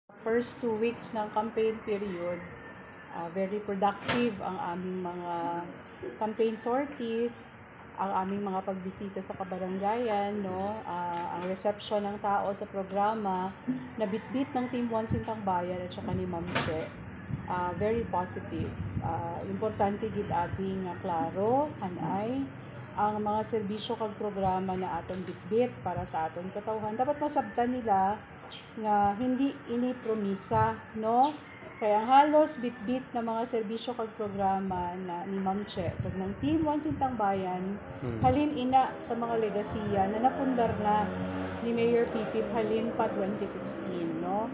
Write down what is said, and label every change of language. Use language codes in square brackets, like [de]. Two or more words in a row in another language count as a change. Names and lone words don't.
[en] First 2 weeks [tl] ng [en] campaign period, very productive [tl] ang aming mga [en] campaign sorties, [tl] ang aming mga pagbisita sa kabaranggayan, no? Ang reception ng tao sa programa, na bitbit ng Team 1 Sintang Bayan at saka ni Ma'am Che. [en] Very positive. [hil] Importante gid abing klaro, hanay, ang mga serbisyo kag programa na aton bitbit para sa aton katawhan. Dapat masabtan nila nga hindi ini promisa, no? Kaya ang halos bitbit na mga serbisyo kag programa na ni Ma'am Che kag ng Team 1 Sintang Bayan, halin ina sa mga legasiya na napundar na ni Mayor Pipip halin pa 2016, no?